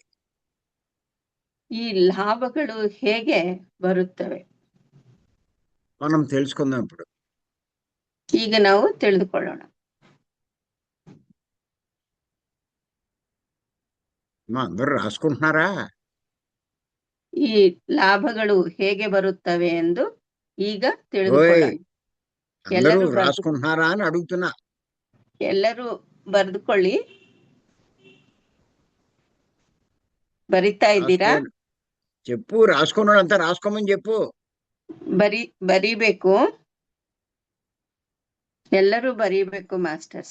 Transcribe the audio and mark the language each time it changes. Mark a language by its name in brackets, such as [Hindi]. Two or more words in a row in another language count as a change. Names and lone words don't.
[Kannada] ಈ ಲಾಭಗಳು ಹೇಗೆ ಬರುತ್ತವೆ [Telugu] మనం తెలుసుకుందాం ఇప్పుడు. [Kannada] ಈಗ ನಾವು ತಿಳಿದುಕೊಳ್ಳೋಣ. [Telugu] అందరూ రాసుకుంటున్నారా? [Kannada] ಈ ಲಾಭಗಳು ಹೇಗೆ ಬರುತ್ತವೆ ಎಂದು ಈಗ ತಿಳಿದುಕೊಳ್ಳೋಣ. [Telugu] ಎಲ್ಲರೂ రాసుకుంటున్నారా అని అడుగుతున్నా. [Kannada] ಎಲ್ಲರೂ ಬರೆದುಕೊಳ್ಳಿ. ಬರಿತಾ ಇದ್ದೀರಾ? [Telugu] చెప్పు, రాసుకున్నాడంతా రాసుకోమని చెప్పు. [Kannada] ಬರೀಬೇಕು, ಎಲ್ಲರೂ ಬರೀಬೇಕು ಮಾಸ್ಟರ್ಸ್.